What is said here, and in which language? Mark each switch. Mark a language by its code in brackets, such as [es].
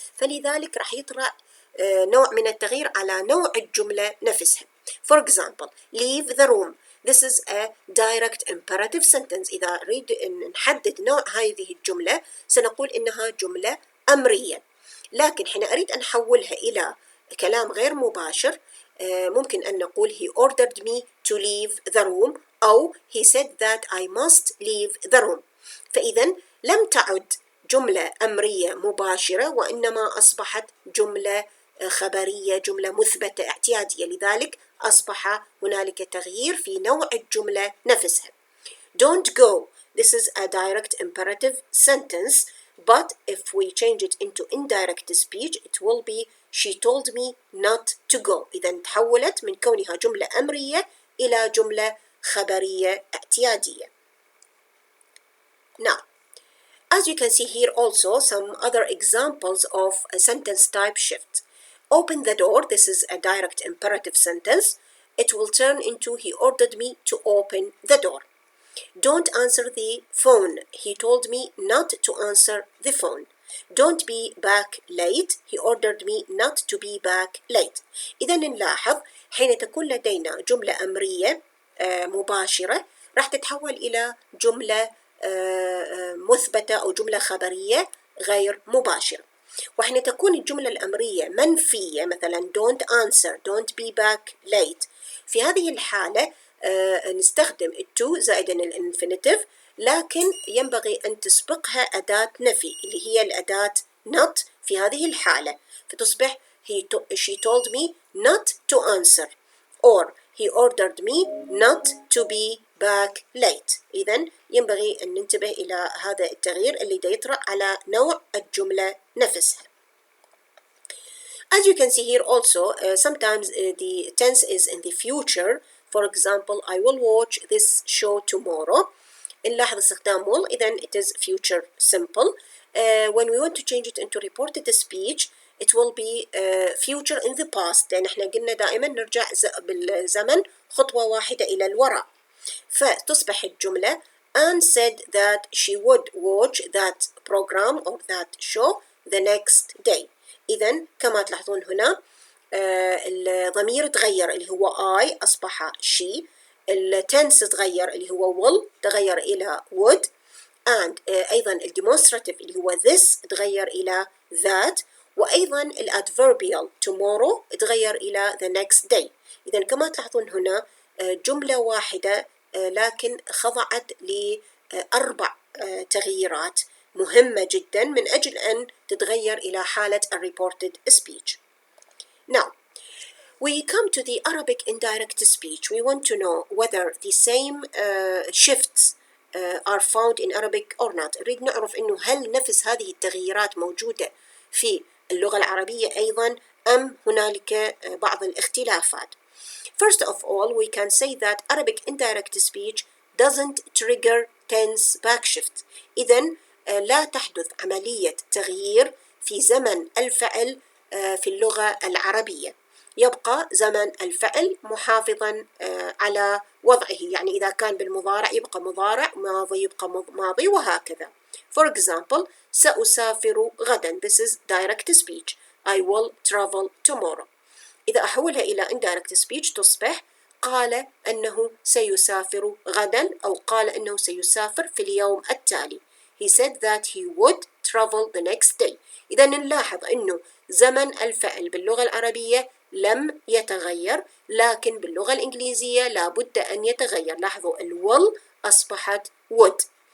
[ar] فلذلك راح يطرأ نوع من التغيير على نوع الجملة نفسها. [en] For example, leave the room. This is a direct imperative sentence. [ar] إذا نريد أن نحدد نوع هذه الجملة سنقول إنها جملة أمرية. لكن حين أريد أن أحولها إلى كلام غير مباشر ممكن أن نقول [en] he ordered me to leave the room [ar] أو [en] he said that I must leave the room. [ar] فإذا لم تعد جملة أمرية مباشرة، وإنما أصبحت جملة خبرية، جملة مثبتة اعتيادية، لذلك أصبح هنالك تغيير في نوع الجملة نفسها. [en] Don't go. This is a direct imperative sentence, but if we change it into indirect speech, it will be she told me not to go. [ar] إذا تحولت من كونها جملة أمرية إلى جملة خبرية اعتيادية. [en] Now, as you can see here also some other examples of a sentence type shift. Open the door. This is a direct imperative sentence. It will turn into he ordered me to open the door. Don't answer the phone. He told me not to answer the phone. Don't be back late. He ordered me not to be back late. [ar] إذا نلاحظ حين تكون لدينا جملة أمرية مباشرة راح تتحول إلى جملة مثبتة أو جملة خبرية غير مباشرة. وحين تكون الجملة الأمرية منفية مثلا [en] don't answer, don't be back late، [ar] في هذه الحالة نستخدم to زائدا الانفينيتيف، لكن ينبغي أن تسبقها أداة نفي اللي هي الأداة not في هذه الحالة، فتصبح [en] she told me not to answer or he ordered me not to be back late. [ar] إذن ينبغي أن ننتبه إلى هذا التغيير اللي يطرأ على نوع الجملة نفسها. [en] As you can see here also, sometimes the tense is in the future. For example, I will watch this show tomorrow. [ar] نلاحظ استخدام [en] will، إذن it is future simple. When we want to change it into reported speech, it will be future in the past، [ar] لأن احنا قلنا دائما نرجع بالزمن خطوة واحدة إلى الوراء. فتصبح الجملة [en] Anne said that she would watch that program or that show the next day. [ar] إذن كما تلاحظون هنا الضمير تغير اللي هو I أصبح she، التنس تغير اللي هو will تغير إلى would، and أيضا الdemonstrative اللي هو this تغير إلى that، وأيضا الadverbial tomorrow تغير إلى [en] the next day. [ar] إذن كما تلاحظون هنا جملة واحدة لكن خضعت لأربع تغييرات مهمة جدا من أجل أن تتغير إلى حالة [en] reported speech. Now, we come to the Arabic indirect speech. We want to know whether the same shifts are found in Arabic or not. [ar] نريد نعرف إنه هل نفس هذه التغييرات موجودة في اللغة العربية أيضا أم هنالك بعض الاختلافات. [en] First of all, we can say that Arabic indirect speech doesn't trigger tense backshift. [ar] إذن لا تحدث عملية تغيير في زمن الفعل في اللغة العربية، يبقى زمن الفعل محافظا على وضعه، يعني إذا كان بالمضارع يبقى مضارع، ماضي يبقى ماضي، وهكذا. [en] For example, [ar] سأسافر غدا. [en] This is direct speech. I will travel tomorrow. [ar] إذا أحولها إلى [en] indirect speech [ar] تصبح قال أنه سيسافر غدا أو قال أنه سيسافر في اليوم التالي. [en] He said that he would travel the next day. [ar] إذا نلاحظ أنه زمن الفعل باللغة العربية لم يتغير، لكن باللغة الإنجليزية لابد أن يتغير. لاحظوا will أصبحت would.